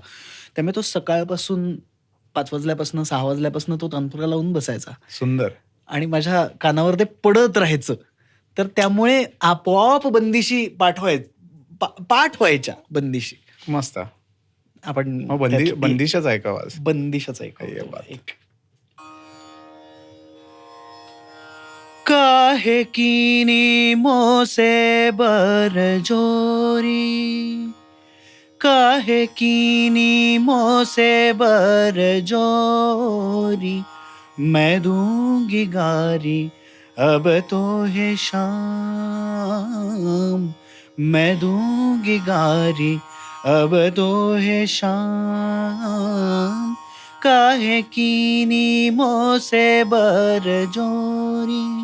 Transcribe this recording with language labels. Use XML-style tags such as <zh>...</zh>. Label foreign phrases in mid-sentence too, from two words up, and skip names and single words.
<mr>त्यामुळे तो सकाळपासून 5 वाजल्यापासून 6 वाजल्यापासून तो तानपुरा लावून बसायचा सुंदर. आणि माझ्या कानावर ते पडत राहायचं. तर त्यामुळे आपोआप बंदिशी पाठ व्हायच्या बंदिशी. मस्त. आपण मग त्यातली बंदिशाच ऐकावं आज. बंदिशाच अय्या ऐकूया. बात.</mr> <hi>एक काहे कीनी मोसे बरजोरी, काहे कीनी मोसे बरजोरी, मैं दूंगी गारी अब तो है शाम, मैं दूंगी गारी अब तो है शाम, काहे कीनी मोसे बरजोरी.</hi>